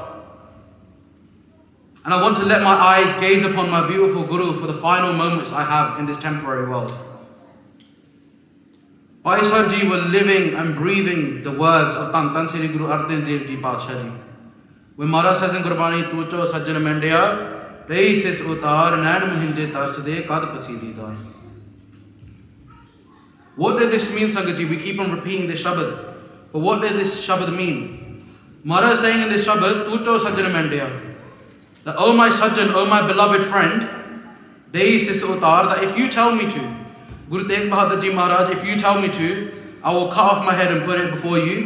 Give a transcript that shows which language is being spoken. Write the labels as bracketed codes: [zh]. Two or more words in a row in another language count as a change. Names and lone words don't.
[en] And I want to let my eyes gaze upon my beautiful Guru for the final moments I have in this temporary world. Bhai Sahib Ji were living and breathing the words of Tan Sri Guru Arjan Dev Ji Paatshah Ji. When Maharaj says in Gurbani, [pa] ਤੁਝੋ ਸਜਣ ਮੈਂਡਿਆ ਰੇਸਿਸ ਉਤਾਰ ਨੈਣ ਮਹਿੰਜੇ ਤਰਸਦੇ ਕਦ ਪਸੀਦੀ ਦਰ. [en] What did this mean, Sangat Ji? We keep on repeating this Shabad. But what did this Shabad mean? Maharaj is saying in this Shabad, [pa] ਤੁਝੋ ਸਜਣ ਮੈਂਡਿਆ, [en] that, oh my Sajjan, oh my beloved friend, [pa] ਰੇਸਿਸ ਉਤਾਰ, [en] that if you tell me to, Guru Tegh Bahadur Ji Maharaj, if you tell me to, I will cut off my head and put it before you.